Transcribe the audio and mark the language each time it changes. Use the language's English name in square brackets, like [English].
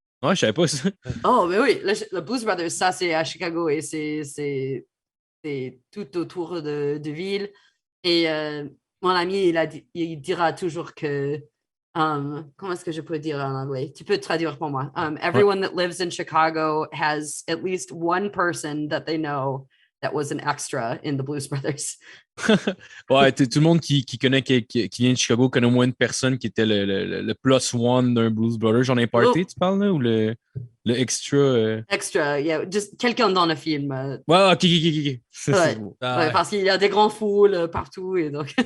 [French] Ouais, je savais pas ça. Oh, mais oui. Le Blues Brothers, ça, c'est à Chicago et c'est tout autour de ville. Et mon ami, il dira toujours que comment est-ce que je peux dire en anglais? Tu peux traduire pour moi. [English] Everyone that lives in Chicago has at least one person that they know that was an extra in the Blues Brothers. [French] Ouais, tout le monde qui connaît, qui vient de Chicago connaît au moins une personne qui était le plus one d'un Blues Brothers. J'en ai party, tu parles, là, ou le extra? [English] Extra, yeah, just [French] quelqu'un dans le film. Ouais, ok. Ouais. Bon. Ouais, parce qu'il y a des grands foules partout et donc.